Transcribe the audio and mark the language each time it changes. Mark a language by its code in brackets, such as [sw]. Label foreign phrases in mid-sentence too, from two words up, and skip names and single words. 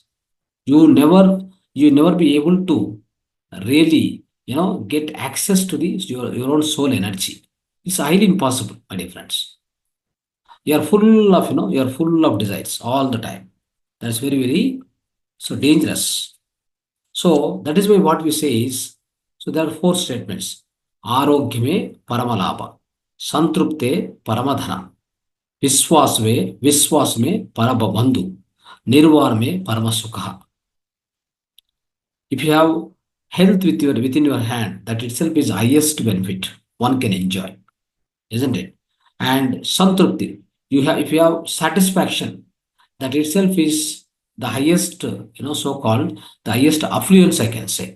[en] You never you never be able to really get access to your own soul energy. It's highly impossible, my dear friends. You are full of desires all the time. That's very, very so dangerous. So that is why what we say is, so there are 4 statements. [sa] आरोग्यमे परमलाभ, संतृप्ते परमधन, विश्वास में परम बंधु, निर्वाण में परम सुख. [en] If you have health within your hand, that itself is highest benefit one can enjoy, isn't it? And santrupti, if you have satisfaction, that itself is the highest, so-called the highest affluence, I can say.